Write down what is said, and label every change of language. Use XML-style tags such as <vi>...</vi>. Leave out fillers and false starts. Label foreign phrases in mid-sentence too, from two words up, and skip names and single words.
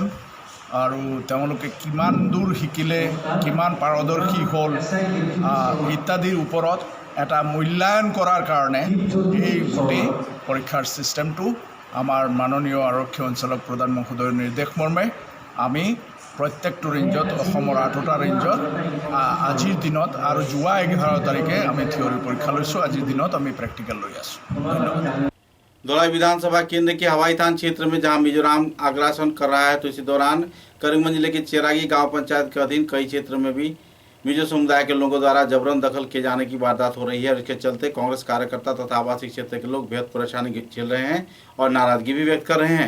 <as>আৰু তেওঁলোকে কিমান দূৰ শিকিলে, কিমান পাৰদৰ্শী হ'ল ইত্যাদিৰ ওপৰত এটা মূল্যায়ন কৰাৰ কাৰণে এই গোটেই পৰীক্ষাৰ ছিষ্টেমটো আমাৰ মাননীয় আৰক্ষী অঞ্চলক প্ৰধান মহোদয়ৰ নিৰ্দেশ মৰ্মে আমি প্ৰত্যেকটো ৰেঞ্জত অসমৰ 8টা ৰেঞ্জত আজিৰ দিনত আৰু যোৱা 11 তাৰিখে আমি থিয়ৰী পৰীক্ষা লৈছোঁ। আজিৰ দিনত আমি প্ৰেক্টিকেল লৈ আছোঁ। ধন্যবাদ।</as> <hi>धौलाई विधानसभा केंद्र के हवाईतान क्षेत्र में जहां मिजोरम अग्रासन कर रहा है तो इसी दौरान करीमगंज जिले के चेरागी गांव पंचायत के अधीन कई क्षेत्र में भी मिजो समुदाय के लोगों द्वारा जबरन दखल किए जाने की वारदात हो रही है और इसके चलते कांग्रेस कार्यकर्ता तथा आवासीय क्षेत्र के लोग बेहद परेशानी झेल रहे हैं और नाराजगी भी व्यक्त कर रहे हैं।</hi>